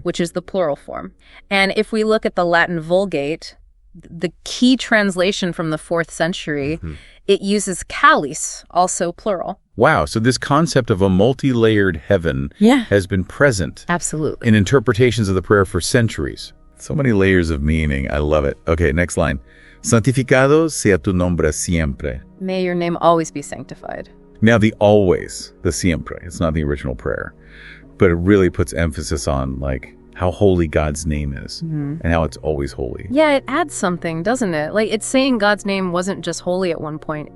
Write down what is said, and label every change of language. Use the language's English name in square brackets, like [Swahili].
[English] which is the plural form. And if we look at the Latin Vulgate, the key translation from the 4th century, it uses calis, also plural. Wow, so this concept of a multi-layered heaven has been present absolutely in interpretations of the prayer for centuries. So many layers of meaning. I love it. Okay, next line. [Spanish] Santificado sea tu nombre siempre. [English] May your name always be sanctified. Now the always, the siempre, it's not the original prayer, but it really puts emphasis on like how holy God's name is and how it's always holy. Yeah, it adds something, doesn't it? Like it's saying God's name wasn't just holy at one point.